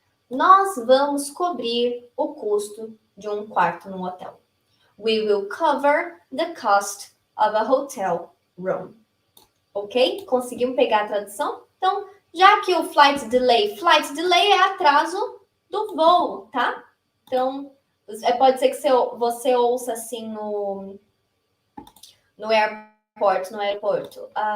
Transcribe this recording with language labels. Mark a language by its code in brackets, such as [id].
[pt] Nós vamos cobrir o custo de um quarto no hotel. [en] We will cover the cost of a hotel room. Ok? [pt] Conseguimos pegar a tradução? Então, já que o flight delay é atraso do voo, tá? Então, pode ser que você ouça assim no aeroporto.